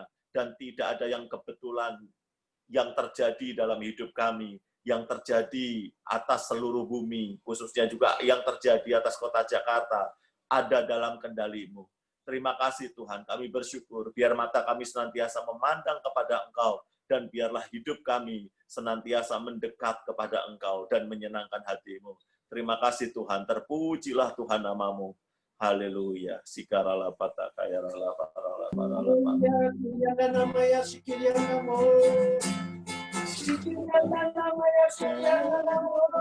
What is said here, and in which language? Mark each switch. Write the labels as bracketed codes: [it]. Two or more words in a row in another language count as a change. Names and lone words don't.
[id] Dan tidak ada yang kebetulan yang terjadi dalam hidup kami, yang terjadi atas seluruh bumi, khususnya juga yang terjadi atas kota Jakarta, ada dalam kendali-Mu. Terima kasih Tuhan, kami bersyukur, biar mata kami senantiasa memandang kepada Engkau, dan biarlah hidup kami senantiasa mendekat kepada Engkau dan menyenangkan hati-Mu. Terima kasih Tuhan, terpujilah Tuhan nama-Mu. Haleluya. Sikarala patakayarala parala parala. Sikian namanya sikian namo. Sikian namanya sikian namo.